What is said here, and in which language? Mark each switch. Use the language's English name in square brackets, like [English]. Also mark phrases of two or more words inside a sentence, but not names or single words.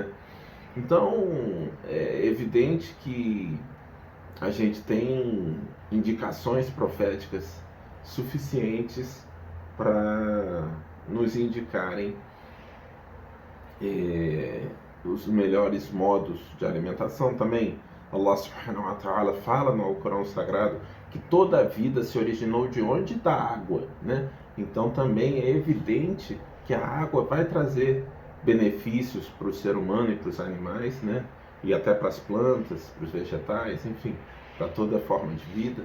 [Portuguese] Então é evidente que a gente tem indicações proféticas suficientes para nos indicarem os melhores modos de alimentação. Também Allah [Arabic] سبحانه وتعالى [Portuguese] fala no Alcorão Sagrado que toda a vida se originou de onde? Da água, né? Então também é evidente que a água vai trazer benefícios para o ser humano e para os animais, né? E até para as plantas, para os vegetais, enfim, para toda forma de vida.